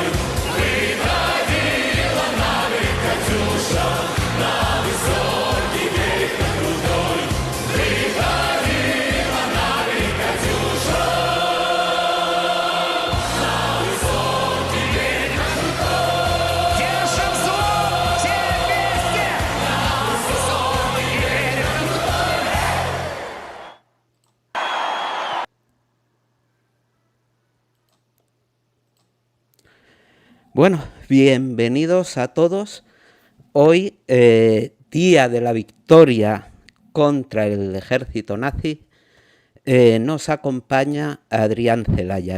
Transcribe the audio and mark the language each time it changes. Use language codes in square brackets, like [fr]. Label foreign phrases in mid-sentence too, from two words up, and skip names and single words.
[ru] Выходила на берег Катюша, на высокий берег на крутой. Выходила на берег Катюша, на высокий берег на крутой. Держим звук! Все вместе! [es] Bueno, bienvenidos a todos. Hoy, día de la victoria contra el ejército nazi, nos acompaña Adrián Celaya.